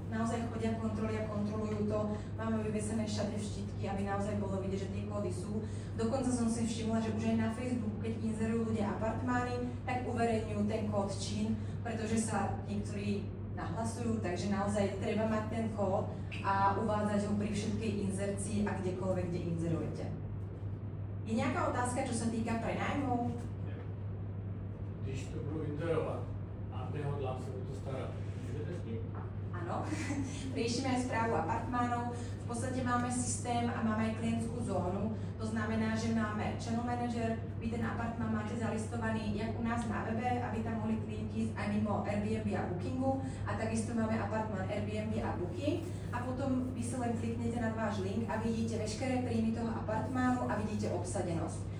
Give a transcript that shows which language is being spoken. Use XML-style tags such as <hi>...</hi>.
<sk>Naozaj chodia kontroly a kontrolujú to, máme vyvesené všade štítky, aby naozaj bolo vidieť, že tie kódy sú. Dokonca som si všimla, že už aj na Facebooku, keď inzerujú ľudia apartmány, tak uverejňujú ten kód ČIN, pretože sa niektorí nahlasujú, takže naozaj treba mať ten kód a uvádzať ho pri všetkej inzercii a kdekoľvek, kde inzerujete.</sk> <cs>Je nějaká otázka,</cs> <sk>čo sa týka prenajmov?</sk> <cs>Když to budu inzerovat a nehodlám se o to starat, můžete s tím?</cs> <sk>Áno, riešime aj správu apartmánov. V podstate máme systém a máme aj klientskú zónu. To znamená, že máme channel manager, vy ten apartmán máte zalistovaný jak u nás na webe, aby tam mohli klienti ísť aj mimo Airbnb a Bookingu. A takisto máme apartmán Airbnb a Booking. A potom vy si len kliknete na váš link a vidíte veškeré príjmy toho apartmánu a vidíte obsadenosť.</sk>